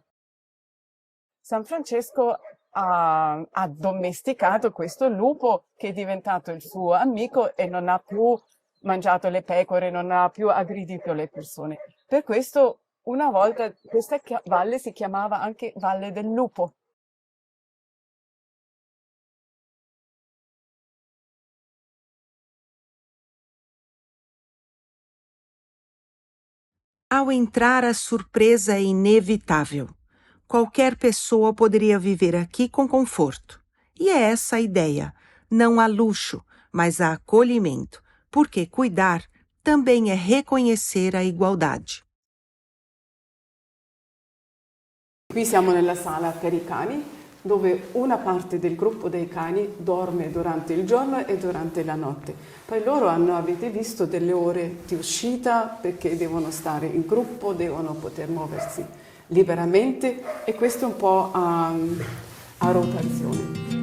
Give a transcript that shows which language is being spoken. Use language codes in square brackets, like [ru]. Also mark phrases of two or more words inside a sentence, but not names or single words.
[it] San Francesco ha addomesticato questo lupo che è diventato il suo amico e non ha più mangiato le pecore, non ha più aggredito le persone. Per questo una volta questa valle si chiamava anche Valle del Lupo. [pt] Ao entrar, a surpresa é inevitável. Qualquer pessoa poderia viver aqui com conforto. E é essa a ideia. Não há luxo, mas há acolhimento, porque cuidar também é reconhecer a igualdade. [it] Qui siamo nella sala per i cani, dove una parte del gruppo dei cani dorme durante il giorno e durante la notte. Poi loro hanno, avete visto, delle ore di uscita perché devono stare in gruppo, devono poter muoversi liberamente, e questo un po' a rotazione.